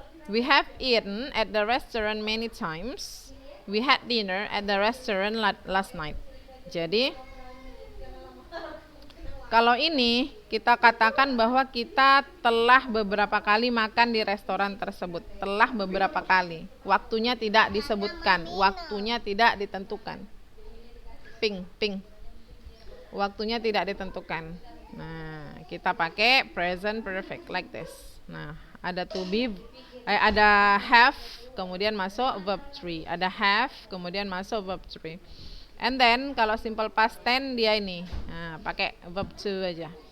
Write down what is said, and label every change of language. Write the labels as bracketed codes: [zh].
[en] We have eaten at the restaurant many times. We had dinner at the restaurant last night. [id] Jadi kalau ini kita katakan bahwa kita telah beberapa kali makan di restoran tersebut. Telah beberapa kali. Waktunya tidak disebutkan, waktunya tidak ditentukan. Ping. Waktunya tidak ditentukan. Nah, kita pakai [en] present perfect like this. [id] Nah, ada to be, ada have, kemudian masuk verb 3. Ada have, kemudian masuk verb 3. [en] And then [id] kalau simple past tense dia ini, nah, pakai verb 2 aja.